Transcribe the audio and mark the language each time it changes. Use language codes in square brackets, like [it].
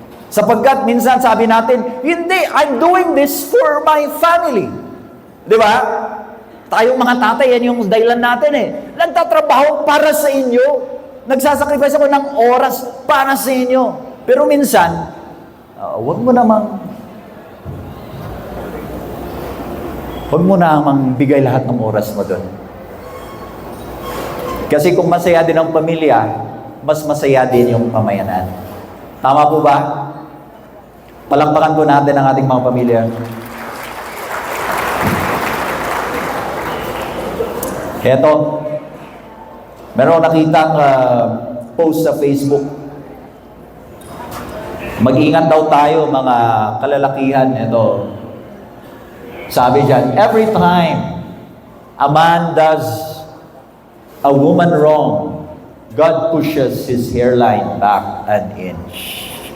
[tl] Sapagkat minsan sabi natin, hindi, [en] I'm doing this for my family. [tl] Di ba? Tayong mga tatay, yan yung dahilan natin eh. Nagtatrabaho para sa inyo. Nagsasakripisyo ako ng oras para sa inyo. Pero minsan, huwag mo namang bigay lahat ng oras mo doon. Kasi kung masaya din ang pamilya, mas masaya din yung pamayanan. Tama po ba? Palakpakan po natin ang ating mga pamilya. Eto, meron nakitang post sa Facebook. Mag-ingat daw tayo mga kalalakihan. Ito, sabi dyan, [en] every time a man does a woman wrong, God pushes his hairline back an inch.